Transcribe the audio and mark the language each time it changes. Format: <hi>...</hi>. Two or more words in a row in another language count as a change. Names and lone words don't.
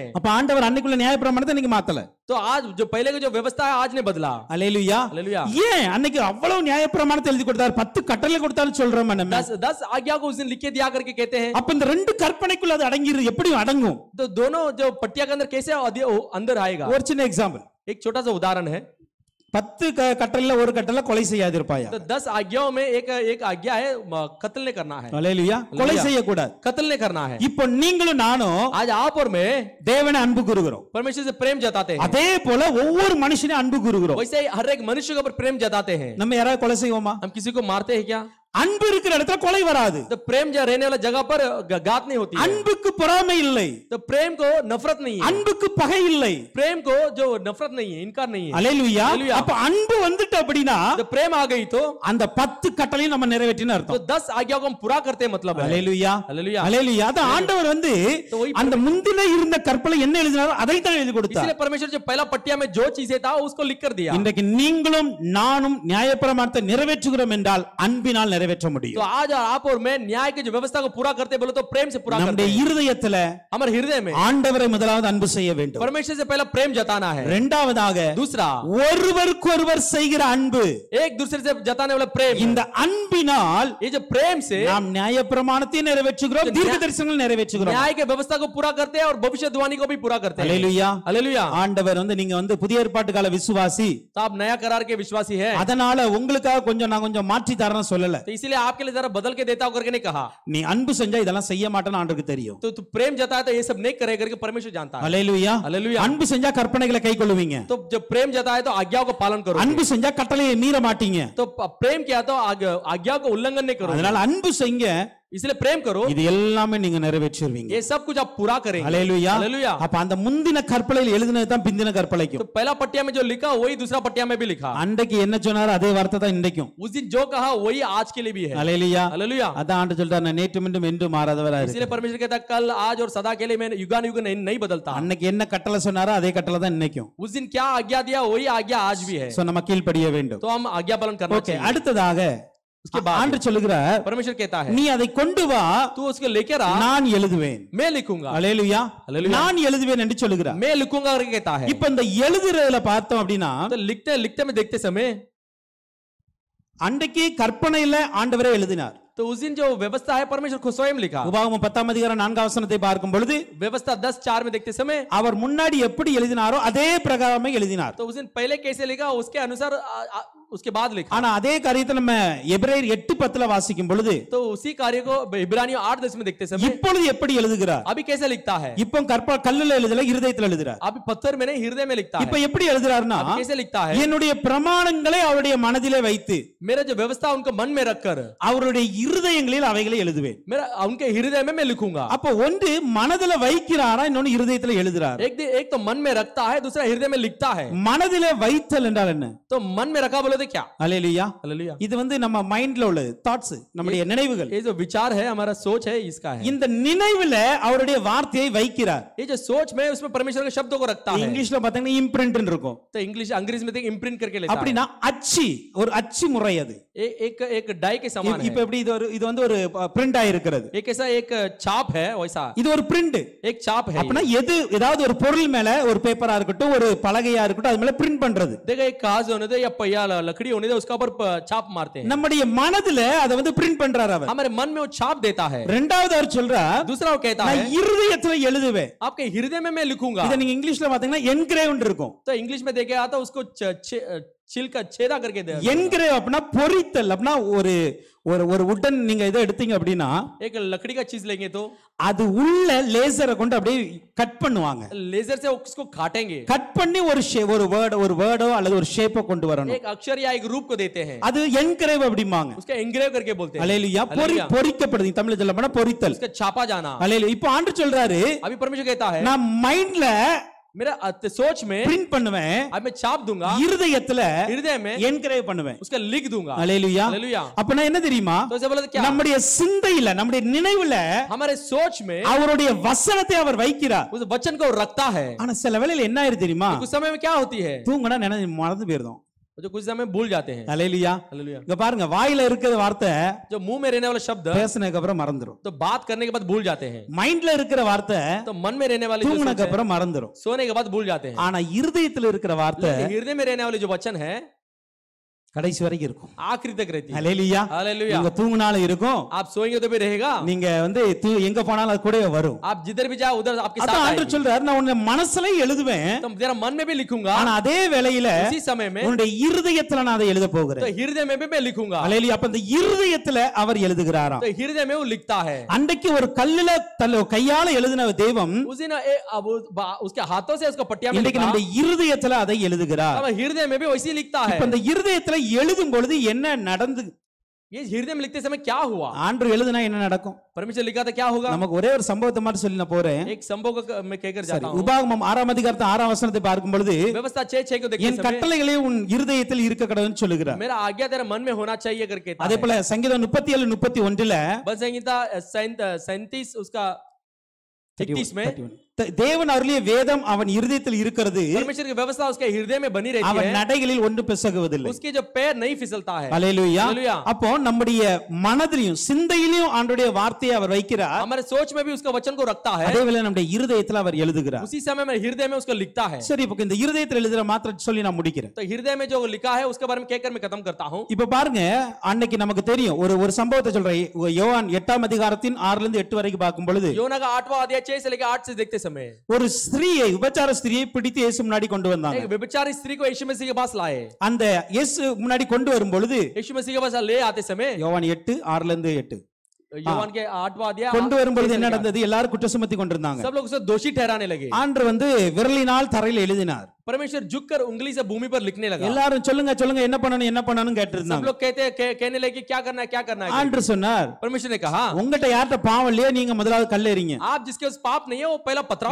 <ta>அப்ப ஆண்டவர் அன்னைக்குள்ள நியாயப்பிரமாணத்தை நீங்க மாத்தல.</ta> <hi>तो आज जो पहले का जो व्यवस्था है आज ने बदला.</hi> <ta>அல்லேலூயா</ta> <hi>हालेलुया.</hi> <ta>ஏன் அன்னைக்கு அவ்வளவு நியாயப்பிரமாணத்தை எழுதி கொடுத்தார் 10 கட்டளை கொடுத்தாலும் சொல்றோம் நம்ம</ta> <hi>10 आज्ञा को उस दिन लिख के दिया करके कहते हैं.</hi> <ta>அப்ப இந்த ரெண்டு கற்பனைக்குள்ள அது அடங்கிரு எப்படி அடங்கும்?</ta> <hi>तो दोनों जो पट्टिया के अंदर कैसे अंदर आएगा?</hi> <ta>ஒரு சின்ன எக்ஸாம்பிள்.</ta> <hi>एक छोटा सा उदाहरण है.</hi> <ta>10 கட்டளைல ஒரு கட்டளை கொலை செய்யாதிருப்பாயா?</ta> <hi>तो 10 आज्ञाओं में एक आज्ञा है कत्ल नहीं करना है.</hi> <ta>அல்லேலூயா கொலை செய்ய கூடாது.</ta> <hi>कत्ल नहीं करना है.</hi> <ta>இப்போ நீங்களும் நானும்</ta> <hi>आज आप और मैं</hi> <ta>தேவனை அன்பு கூறுகிறோம்.</ta> <hi>परमेश्वर से प्रेम जताते हैं.</hi> <ta>அதே போல ஒவ்வொரு மனுஷனையும் அன்பு கூறுகிறோம்.</ta> <hi>वैसे ही हर एक मनुष्य के ऊपर प्रेम जताते हैं.</hi> <ta>நம்ம யாராவது கொலை செய்வோமா?</ta> <hi>हम किसी को मारते हैं क्या?</hi> <ta>அன்பு இருக்கிற இடத்துல கொலை வராது.</ta> <hi>तो प्रेम जो रहने वाला जगह पर घात नहीं होती है.</hi> <ta>அன்புக்கு பொறாமை இல்லை.</ta> <hi>तो प्रेम को नफरत नहीं है.</hi> <ta>அன்புக்கு பகை இல்லை.</ta> <hi>प्रेम को जो नफरत नहीं है इनकार नहीं है.</hi> <ta>அல்லேலூயா</ta> <hi>हालेलुया.</hi> <ta>அப்ப அன்பு வந்துட்டு அப்படினா</ta> <hi>तो प्रेम आ गई तो</hi> <ta>அந்த 10 கட்டளையும் நம்ம நிறைவேற்றின</ta> <hi>तो</hi> <ta>அர்த்தம்.</ta> <hi>10 आज्ञाओं को हम पूरा करते हैं मतलब है.</hi> <ta>அல்லேலூயா</ta> <hi>हालेलुया.</hi> <ta>அல்லேலூயா அத ஆண்டவர் வந்து</ta> <hi>तो वही</hi> <ta>அந்த முந்தின இருந்த கற்பனை என்ன எழுதினாரோ அதை தான் எழுதி கொடுத்தார்.</ta> <hi>इसलिए परमेश्वर जो पहला पट्टिया में जो चीजें था उसको लिख कर दिया.</hi> <ta>இன்றைக்கு நீங்களும் நானும் நியாயப்பிரமாணத்தை நிறைவேற்றுகிறோம் என்றால் அன்பினால் நிறைவேற்ற முடியும்.</ta> <hi>तो आज आप और मैं न्याय की जो व्यवस्था को पूरा करते बोले तो प्रेम से पूरा करते</hi> <ta>நம்முடைய</ta> <hi>हैं.</hi> <ta>இருதயத்துல</ta> <hi>हमारे हृदय में</hi> <ta>ஆண்டவரை முதலாவது அன்பு செய்ய வேண்டும்.</ta> <hi>परमेश्वर से पहला प्रेम जताना है.</hi> <ta>இரண்டாவதாக</ta> <hi>दूसरा</hi> <ta>ஒருவருக்கொருவர் செய்கிற அன்பு.</ta> <hi>एक दूसरे से जताने वाला प्रेम.</hi> <ta>இந்த அன்பினால்</ta> <hi>ये जो प्रेम से</hi> <ta>நாம் நியாயப்பிரமாணத்தை நிறைவேற்றுகிறோம், தீர்க்க தரிசனங்களை நிறைவேற்றுகிறோம்.</ta> <hi>न्याय के व्यवस्था को पूरा करते हैं और भविष्यवाणी को भी पूरा करते हैं.</hi> <ta>அல்லேலூயா</ta> <hi>हालेलुया.</hi> <ta>ஆண்டவர் வந்து நீங்க வந்து புதிய ஏற்பாட்டு கால விசுவாசி,</ta> <hi>तो आप नया करार के विश्वासी हैं.</hi> <ta>அதனால உங்களுக்காக கொஞ்சம் நான் கொஞ்சம் மாற்றி தரேன்னு சொல்லல.</ta> <hi>तो इसीलिए आपके लिए जरा बदल के देता हूं करके नहीं कहा.</hi> <ta>நீ அன்பு செஞ்சா இதெல்லாம் செய்ய மாட்டேன்னு ஆண்டவருக்கு தெரியும்.</ta> <hi>तो तू प्रेम जताया तो ये सब नहीं करे करके परमेश्वर जानता है.</hi> <ta>அல்லேலூயா</ta> <hi>हालेलुया.</hi> <ta>அன்பு செஞ்சா கற்பனைகளை கைக்கொள்ளுவீங்க.</ta> <hi>तो जब प्रेम जताया तो आज्ञाओं को पालन करो.</hi> <ta>அன்பு செஞ்சா கட்டளையை மீற மாட்டீங்க.</ta> <hi>तो प्रेम किया तो आज्ञा को उल्लंघन नहीं करो.</hi> <ta>அதனால அன்பு செய்யுங்க,</ta> <hi>इसलिए प्रेम करो.</hi> <ta>இது எல்லாமே நீங்க நிறைவேற்றுவீங்க.</ta> <hi>ये सब कुछ आप पूरा करेंगे.</hi> <ta>அல்லேலூயா</ta> <hi>हालेलुया.</hi> <ta>அப்ப அந்த முந்தின கற்பனையில் எழுதினது தான் பிந்தின கற்பனைக்கும்.</ta> <hi>तो पहला पट्टिया में जो लिखा वही दूसरा पट्टिया में भी लिखा.</hi> <ta>அன்றைக்கு என்ன சொன்னாரோ அதே வார்த்தை தான் இன்றைக்கும்.</ta> <hi>उस दिन जो कहा वही आज के लिए भी है.</hi> <ta>அல்லேலூயா</ta> <hi>हालेलुया.</hi> <ta>அதான் ஆண்டு சொல்றாரு நான் நேற்று மீண்டும் என்று மாறாதவரா</ta> <hi>इसलिए</hi> <ta>இருக்கேன்.</ta> <hi>परमेश्वर कहता कल आज और सदा के लिए मैं युगान युग नहीं बदलता.</hi> <ta>அன்னைக்கு என்ன கட்டளை சொன்னாரோ அதே கட்டளை தான் இன்னைக்கும்.</ta> <hi>उस दिन क्या आज्ञा दिया वही आज्ञा आज भी है.</hi> <ta>சோ நம்ம கீழ்ப்படிய வேண்டும்.</ta> <hi>तो हम आज्ञा पालन करना</hi> <ta>ஓகே</ta> <hi>चाहिए.</hi> <ta>அடுத்ததாக</ta> <hi>उसके बाद</hi> <ta>ஆண்டு சொல்லுகிறார்,</ta> <hi>परमेश्वर कहता है</hi> <ta>நீ அதை கொண்டு வா,</ta> <hi>तू उसको लेकर आ,</hi> <ta>நான் எழுதுவேன்.</ta> <hi>मैं लिखूंगा,</hi> <ta>அல்லேலூயா. அல்லேலூயா. நான் எழுதுவேன் என்று சொல்லுகிறார்.</ta> <hi>मैं लिखूंगा करके कहता है।</hi> <ta>இப்ப இந்த எழுதுறதுல பார்த்தோம் அப்படின்னா,</ta> <hi>तो लिखते में देखते समय</hi> <ta>அன்றைக்கு கற்பனையில ஆண்டவரே எழுதினார்.</ta> <hi>तो उस दिन जो व्यवस्था है परमेश्वर खुद स्वयं लिखा।</hi> <ta>உபாகமம் 10ஆம் அதிகாரம் 4ஆம் வசனத்தை பார்க்கும் பொழுது</ta> <hi>व्यवस्था 10:4 में देखते समय</hi> <ta>அவர் முன்னாடி எப்படி எழுதினாரோ அதே பிரகாரமே எழுதினார்.</ta> <hi>तो उस दिन पहले कैसे लिखा उसके अनुसार उसके बाद लिखा।</hi> <ta>ஆனா அதே காரியத்தை நம்ம எபிரேயர் 8:10ல வாசிக்கும் பொழுது</ta> <hi>तो उसी कार्य को इब्रानियों 8:10 में देखते समय</hi> <ta>இப்பொழுது எப்படி எழுதுகிறார்?</ta> <hi>अभी कैसे लिखता है?</hi> <ta>இப்போ கல்லுல எழுதல, இருதயத்துல எழுதுறார்.</ta> <hi>अभी पत्थर में नहीं हृदय में लिखता है।</hi> <ta>இப்போ எப்படி எழுதுறாருன்னா,</ta> <hi>अभी कैसे लिखता है?</hi> <ta>என்னுடைய பிரமாணங்களை அவருடைய மனதிலே வைத்து</ta> <hi>मेरा जो व्यवस्था उनको मन में रखकर</hi> <ta>அவருடைய இருதயங்களில் அவைகளை எழுதுவேன்.</ta> <hi>मेरा उनके हृदय में मैं लिखूंगा।</hi> <ta>அப்போ ஒன்று மனதில வைக்கிறாரா, இன்னொன்னு இருதயத்துல எழுதுறார்.</ta> <hi>एक तो मन में रखता है, दूसरा हृदय में लिखता है।</hi> <ta>மனதிலே வைத்தல் என்றால் என்ன?</ta> <hi>तो मन में रखा बोले तो क्या?</hi> <ta>அல்லேலூயா.</ta> <hi>हालेलुया।</hi> <ta>இது நம்ம மைண்ட்ல உள்ளது, தாட்ஸ், நம்முடைய நினைவுகள்.</ta> <hi>ये जो विचार है हमारा सोच है इसका है।</hi> <ta>இந்த நினைவுல அவருடைய வார்த்தையை வைக்கிறார்.</ta> <hi>ये जो सोच में उसमें परमेश्वर के शब्दों को रखता है।</hi> <ta>இங்கிலீஷ்ல பாத்தீங்கன்னா இம்ப்ரிண்ட் இருக்கும்.</ta> <hi>तो अंग्रेजी में इम्प्रिंट करके लेता है।</hi> <ta>அப்படினா அச்சு, ஒரு அச்சு முறை அது.</ta> <hi>एक डाई के समान है।</hi> <ta>இப்போ எப்படி இது ஒரு பிரிண்ட் ஆயிருக்கிறது.</ta> <hi>एक छाप है वैसा।</hi> <ta>இது ஒரு பிரிண்ட்,</ta> <hi>एक छाप है।</hi> <ta>அப்படினா ஏதாவது ஒரு பொருள் மேல, ஒரு பேப்பரா இருக்கட்டும், ஒரு பலகையா இருக்கட்டும், அது மேல பிரிண்ட் பண்றது.</ta> <hi>देखो एक कागज होने दे या पहिया लकड़ी होने दे उसका ऊपर छाप मारते हैं।</hi> <ta>நம்முடைய மனதில அதை பிரிண்ட் பண்றார் அவர்.</ta> <hi>हमारे मन में वो छाप देता है।</hi> <ta>இரண்டாவது அவர் சொல்றார்,</ta> <hi>दूसरा वो कहता है</hi> <ta>நான் இருதயத்துல எழுதுவேன்.</ta> <hi>आपके हृदय में मैं लिखूंगा।</hi> <ta>இத நீங்க இங்கிலீஷ்ல பாத்தீங்கன்னா என்கிரேவ்ட் இருக்கும்.</ta> <hi>तो इंग्लिश में देखे आता उसको छिलका छेदा करके दे।</hi> <ta>என்கிரேவ் அப்படினா பொரித்தல். அப்படினா ஒரு உடன் நீங்க இதை எடுத்தீங்க அப்படினா,</ta> <hi>एक लकड़ी का चीज लेंगे तो</hi> <ta>அது உள்ள லேசரை கொண்டு அப்படியே கட் பண்ணுவாங்க.</ta> <hi>लेजर से उसको काटेंगे।</hi> <ta>கட் பண்ணி ஒரு வேர்டோ அல்லது ஒரு ஷேப்போ கொண்டு வரணும்.</ta> <hi>एक अक्षर या एक रूप को देते हैं।</hi> <ta>அது என்கிரேவ் அப்படிம்பாங்க.</ta> <hi>उसका एंग्रेव करके बोलते हैं।</hi> <ta>அல்லேலூயா. பொரிக்கப்படுது, தமிழ்ல சொல்ல போனா பொரித்தல்.</ta> <hi>उसका छापा जाना।</hi> <ta>அல்லேலூயா. இப்போ ஆண்டவர் சொல்றாரு,</ta> <hi>अभी परमेश्वर कहता है</hi> <ta>நான் மைண்ட்ல</ta> <hi>मेरा सोच में</hi> <ta>प्रिंट பண்ணுவேன்,</ta> <hi>अब मैं छाप दूंगा,</hi> <ta>இருதயத்துல</ta> <hi>हृदय में</hi> <ta>என்கிரேவ் பண்ணுவேன்,</ta> <hi>उसका लिख दूंगा।</hi> <ta>அல்லேலூயா.</ta> <hi>हालेलुया।</hi> <ta>அப்பனா என்ன தெரியுமா?</ta> <hi>तो ऐसे बोला तो क्या?</hi> <ta>நம்முடைய சிந்தையில, நம்முடைய நினைவுல</ta> <hi>हमारे सोच में</hi> <ta>அவருடைய வசனத்தை அவர் வைக்கிறார்.</ta> <hi>उस वचन को रखता है।</hi> <ta>ஆனா சில வேளையில என்ன ஆயிரு தெரியுமா?</ta> <hi>कुछ समय में क्या होती है,</hi> <ta>தூங்கனா மறந்து போயிடும்.</ta> <hi>जो कुछ समय भूल जाते हैं।</hi> <ta>அல்லேலூயா.</ta> <hi>हालेलुया।</hi> <ta>இங்க பாருங்க, வாயில இருக்கிற வார்த்தை</ta> <hi>जो मुंह में रहने वाला शब्द</hi> <ta>பேசினதுக்கு அப்புறம் மறந்துரும்.</ta> <hi>तो बात करने के बाद भूल जाते हैं।</hi> <ta>மைண்ட்ல இருக்கிற வார்த்தை</ta> <hi>तो मन में रहने वाली जो सोच</hi> <ta>தூங்குனதுக்கு</ta> <hi>है,</hi> <ta>அப்புறம் மறந்துரும்.</ta> <hi>सोने के बाद भूल जाते हैं।</hi> <ta>ஆனா இருதயத்துல இருக்கிற வார்த்தை</ta> <hi>हृदय में रहने वाले जो वचन है</hi> <ta>கடைசி வரைக்கும் இருக்கும்.</ta> <hi>आखिरी तक रहती है।</hi> <ta>அல்லேலூயா.</ta> <hi>हालेलुया।</hi> <ta>நீங்க தூங்குனாலும் இருக்கும்,</ta> <hi>आप सोएंगे तो भी रहेगा,</hi> <ta>நீங்க எங்க போனாலும் அது கூடவே வரும்.</ta> <hi>आप जिधर भी जाओ उधर आपके साथ</hi> <ta>அதான்</ta> <hi>आएगी।</hi> <ta>ஆண்டவர் சொல்றாரு, நான் உன்னை மனசுல எழுதுவேன்,</ta> <hi>तो तेरा मन में भी लिखूंगा,</hi> <ta>ஆனா அதே வேளையில</ta> <hi>उसी समय में</hi> <ta>உன்னுடைய இருதயத்துல நான் அதை எழுத</ta> <hi>तो</hi> <ta>போகிறேன்.</ta> <hi>हृदय में भी मैं लिखूंगा।</hi> <ta>அல்லேலூயா. அப்ப இந்த இருதயத்துல அவர் எழுதுகிறாராம்.</ta> <hi>तो हृदय में वो लिखता है।</hi> <ta>அன்றைக்கு ஒரு கல்லுல கையால எழுதின தெய்வம்</ta> <hi>उस दिन उसके हाथों से उसको पट्टिया में</hi> <ta>இன்றைக்கு</ta> <hi>लिखा,</hi> <ta>நம்முடைய இருதயத்துல அதை எழுதுகிறார்.</ta> <hi>अब हृदय में भी वैसे ही लिखता है।</hi> <ta>இப்ப இந்த இருதயத்துல எழுதும் பொழுது என்ன நடந்து,</ta> <hi>ये हृदय में लिखते समय क्या हुआ,</hi> <ta>ஆண்டவர் எழுதுனா என்ன நடக்கும்?</ta> <hi>परमेश्वर लिखा था क्या होगा?</hi> <ta>நமக்கு ஒரே ஒரு சம்பவத்தை மட்டும் சொல்லி நான் போறேன்.</ta> <hi>एक संभव को मैं कहकर जाता हूं।</hi> <ta>உபாகமம் 6ஆம் அதிகாரத்து 6ஆம் வசனத்தை பார்க்கும் பொழுது,</ta> <hi>व्यवस्था 6:6 को देखते</hi> <ta>என்</ta> <hi>समय</hi> <ta>கட்டளைகளே உன் இருதயத்தில் இருக்க கடவுள்னு சொல்லுகிறார்.</ta> <hi>मेरा आज्ञा तेरे मन में होना चाहिए करके कहता</hi> <ta>அதே</ta> <hi>है।</hi> <ta>போல சங்கீதம் 37:31ல</ta> <hi>भजन संहिता 37 उसका 31 में</hi> <ta>தேவன் அருளிய வேதம் அவன் இருதயத்தில் இருக்கிறது,</ta> <hi>परमेश्वर की व्यवस्था उसके हृदय में बनी रहती</hi> <ta>அவன்</ta> <hi>है,</hi> <ta>நடைகளில் ஒன்று பிசகுவதில்லை.</ta> <hi>उसके जो पैर नहीं फिसलता है।</hi> <ta>அல்லேலூயா.</ta> <hi>हालेलुया।</hi> <ta>அப்போ நம்முடைய மனதிலும் சிந்தையிலும் ஆண்டவருடைய வார்த்தையை அவர் வைக்கிறார்,</ta> <hi>हमारे सोच में भी उसका वचन को रखता है,</hi> <ta>அதே வேளை நம்முடைய இருதயத்தில் அவர் எழுதுகிறார்.</ta> <hi>उसी समय में हृदय में उसको लिखता है।</hi> <ta>சரி, இப்போ இந்த இருதயத்தில் எழுதுற மாத்திரம் சொல்லி நான் முடிக்கிறேன்.</ta> <hi>तो हृदय में जो लिखा है उसके बारे में कहकर मैं खत्म करता हूं।</hi> <ta>இப்ப பாருங்க, அன்னைக்கு நமக்கு தெரியும் ஒரு சம்பவத்தை சொல்றேன். யோவான் 8ஆம் அதிகாரத்தின் 6ல இருந்து 8 வரைக்கும் பார்க்கும் பொழுது,</ta> <hi>योना का 8वां अध्याय 6 से लेकर 8 से देखते समय</hi> <ta>ஒரு ஸ்திரீயை, விபச்சார ஸ்திரீயை பிடித்து இயேசு முன்னாடி கொண்டு வந்தாங்க.</ta> <hi>एक व्यभिचारी स्त्री को यीशु मसीह के पास लाए।</hi> <ta>அந்த இயேசு முன்னாடி கொண்டு வரும் பொழுது,</ta> <hi>यीशु मसीह के पास ले आते समय</hi> <ta>யோவான் 8:6ல இருந்து 8</ta> <hi>யோவான் के 8वां अध्याय</hi> <ta>கொண்டு வரும்பொழுது என்ன நடந்தது? எல்லாரும் குற்றம் சுமத்தி கொண்டிருந்தாங்க.</ta> <hi>सब लोग उसे दोषी ठहराने लगे।</hi> <ta>ஆண்டவர் விரலினால் தரையில் எழுதினார்.</ta> <hi>परमेश्वर झुककर उंगली से भूमि पर लिखने लगा।</hi> <ta>எல்லாரும் சொல்லுங்க சொல்லுங்க என்ன பண்ணணும் கேட்டிருந்தாங்க.</ta> <hi>सब लोग कहने लगे क्या करना है।</hi> <ta>ஆண்டவர் சொன்னார்,</ta> <hi>परमेश्वर ने कहा</hi> <ta>உங்கட்ட யார்ட்ட பாவம் இல்லையோ நீங்க முதலாவது கல்லெறிங்க.</ta> <hi>आप जिसके उस पाप नहीं है वो पहला पथराव।</hi>